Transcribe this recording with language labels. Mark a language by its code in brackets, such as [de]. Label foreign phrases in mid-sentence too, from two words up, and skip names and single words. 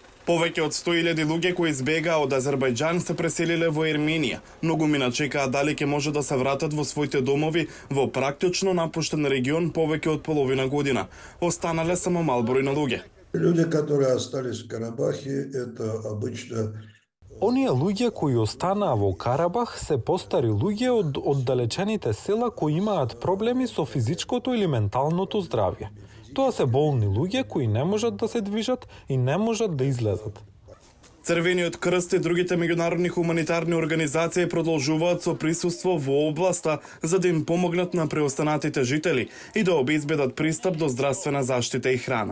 [mk] Повеќе од 100.000 луѓе кои избегаа од Азербајџан се преселиле во Ерменија. Многумина чекаат дали ќе може да се вратат во своите домови во практично напуштен регион повеќе од половина година. Останале само мал број на луѓе. [ru] Люди, которые остались в Карабахе, это обычно [mk] Оние луѓе кои останаа во Карабах се постари луѓе од оддалечените села кои имаат проблеми со физичкото или менталното здравје. Тоа се болни луѓе кои не можат да се движат и не можат да излезат. Црвениот крст и другите меѓународни хуманитарни организации продолжуваат со присуство во областа за да им помогнат на преостанатите жители и да обезбедат пристап до здравствена заштита и храна.